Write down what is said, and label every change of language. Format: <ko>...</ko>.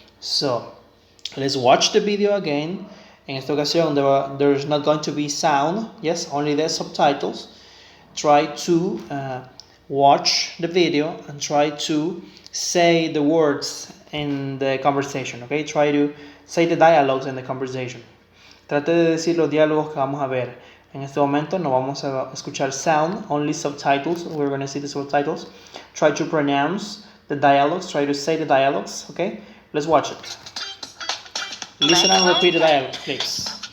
<en>So, let's watch the video again.</en> <es>En esta ocasión,</es> <en>there's not going to be sound, yes, only the subtitles. Try to watch the video and try to say the words in the conversation, okay? Try to say the dialogues in the conversation.</en> <es>Trate de decir los diálogos que vamos a ver. En este momento no vamos a escuchar sound,</es> <en>only subtitles. We're going to see the subtitles. Try to pronounce the dialogues. Try to say the dialogues, okay? Let's watch it. Listen and repeat the dialogue, please.</en>